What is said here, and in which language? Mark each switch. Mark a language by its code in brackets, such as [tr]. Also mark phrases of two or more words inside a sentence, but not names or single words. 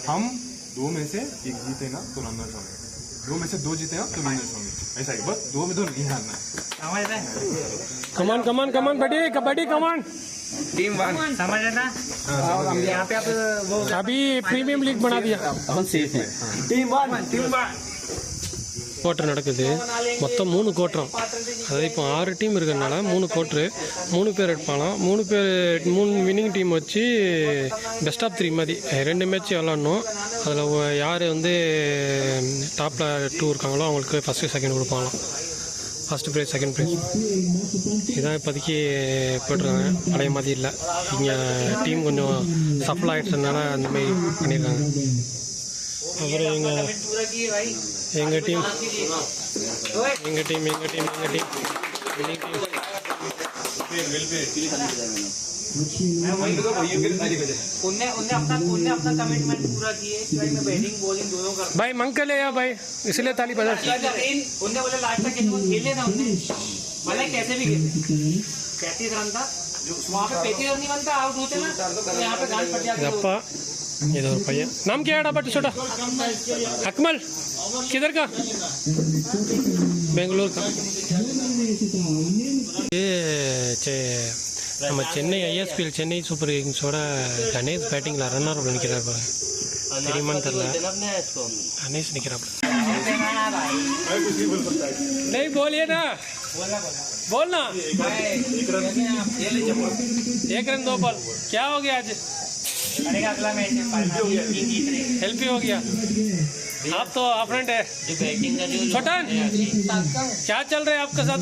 [hi] हम 2 में से 1 जीते ना तो रनर्स होंगे, 2 में से 2 जीते ना तो विनर्स होंगे. ऐसा ही बस 2 में 2 नहीं हारना है. [en] come on kabaddi come on [hi] टीम 1 समझ रहे ना. यहाँ पे आप वो अभी [en] premium league [hi] बना दिया. अपन सेफ है. टीम 1 [ta] குவார்ட்டர் நடக்குது. மொத்தம் 3 குவார்ட்டரும். அதாவது இப்போ 6 டீம் இருக்கிறதுனால 3 குவார்ட்ரு, 3 பேர் எடுப்பாங்களாம். 3 [en] winning team [ta] வச்சு [en] best of [ta] 3 மாதிரி 2 மேட்ச் விளாட்ணும். அதில் யார் வந்து டாப்பில் 2 இருக்காங்களோ அவங்களுக்கு [en] first second [ta] கொடுப்பாங்களாம். [en] first prize second prize [ta] இதான் இப்போதைக்கு போய்ட்ருக்காங்க. பழைய மாதிரி இல்லை. இங்கே டீம் கொஞ்சம் சஃபல் ஆகிடுச்சதுனால அந்தமாரி பண்ணியிருக்காங்க. அப்புறம் எங்கள் டீம் [en] winning team [hi] उनने अपना कमिटमेंट पूरा किया कि भाई मैं [en] batting bowling [hi] दोनों करता भाई मंगल है या भाई, इसलिए ताली बजा। उनने बोला लास्ट तक खेले ना उनने, भले कैसे भी खेले। 35 रन था, वहाँ पे 35 रन नहीं बनता, आउट होते ना तो यहाँ पे गांड पड़ जाती। ये दो रुपये। नाम क्या है डब्बा छोटा? अकमल, किधर का? बेंगलोर का। [ta] ये நம்ம சென்னை ஐஎஸ்பிஎல் சென்னை சூப்பர் கிங்ஸோட கணேஷ் பேட்டிங்கில் ரன்னர் நிற்கிறார் தெரியுமான்னு தெரியல. [hi] கணேஷ் निकरापड़ा नहीं बोलिए ना, बोलना। 1 रन 2 बॉल क्या हो गया आज? अगला मैच हेल्प ही हो गया। आप तो ऑपरेंट है छोटन, क्या चल रहा है आपके साथ?